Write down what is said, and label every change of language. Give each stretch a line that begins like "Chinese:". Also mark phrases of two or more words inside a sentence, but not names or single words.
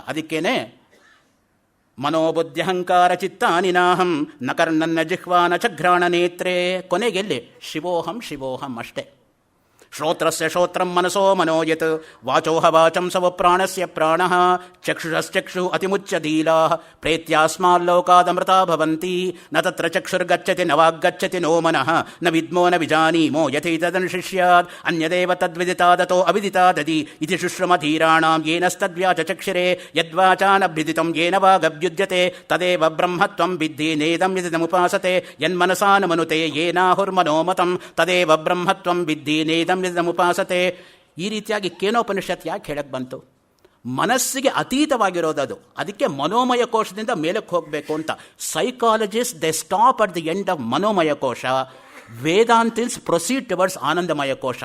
Sanskrit: ಅದಕ್ಕೇನೆ ಮನೋಬುದ್ಧ್ಯಹಂಕಾರ ಚಿತ್ತಾನಿ ನಾಹಂ ನ ಕರ್ಣನ್ನ ಜಿಹ್ವಾನ ಚಘ್ರಾಣ ನೇತ್ರೇ. ಕೊನೆಗೆಲ್ಲಿ ಶಿವೋಹಂ ಶಿವೋಹಂ ಅಷ್ಟೇ. ಶ್ರೋತ್ರಸ್ಯ ಶ್ರೋತ್ರಂ ಮನಸೋ ಮನೋಯತ್ ವಾಚೋಹ ವಾಚಂ ಸವ ಪ್ರಾಣಸ್ಯ ಪ್ರಾಣಃ ಚಕ್ಷುಷಶ್ಚಕ್ಷು ಅತಿಮುಚ್ಯಧೀಲಾ ಪ್ರೇತ್ಯಾಸ್ಮಾಲ್ಲೋಕಾದಮೃತಾ ಭವಂತಿ ನ ತತ್ರ ಚಕ್ಷುರ್ಗಚ್ಚತಿ ನ ವಾಗ್ಗಚ್ಚತಿ ನೋ ಮನಃ ನ ವಿದ್ಮೋ ನ ವಿಜಾನೀಮೋ ಯಥೈತದನುಶಿಷ್ಯಾತ್ ಅನ್ಯದೇವ ತದ್ವಿದಿತಾದತೋ ಅವಿದಿತಾದದಿ ಇತಿ ಶುಶ್ರಮಧೀರಾಣಾಂ ಯೇನಸ್ತದ್ವ್ಯಾಚಕ್ಷಿರೆ ಯದ್ವಾಚಾನಭ್ಯುದಿತಂ ಯೇನ ವಾಗಭ್ಯುದ್ಯತೆ ತದೇವ ಬ್ರಹ್ಮತ್ವಂ ವಿದ್ಧಿ ನೇದಂ ಯದಿದಮುಪಾಸತೆ ಯನ್ಮನಸಾನುಮನುತೆ ಯೇನಾಹುರ್ಮನೋಮತಂ ತದೇವ ಬ್ರಹ್ಮತ್ವಂ ವಿದ್ಧಿ ನೇದಂ ಉಪಾಸತೆ.
Kannada: ಈ ರೀತಿಯಾಗಿ ಕೇನೋಪನಿಷತ್ ಯಾಕೆ ಹೇಳಕ್ಕೆ ಬಂತು? ಮನಸ್ಸಿಗೆ ಅತೀತವಾಗಿರೋದದು. ಅದಕ್ಕೆ ಮನೋಮಯ ಕೋಶದಿಂದ ಮೇಲಕ್ಕೆ ಹೋಗಬೇಕು ಅಂತ.
English: psychologists they stop at the end of
Kannada: ಮನೋಮಯ ಕೋಶ.
English: Vedantins proceed towards
Kannada: ಆನಂದಮಯ ಕೋಶ.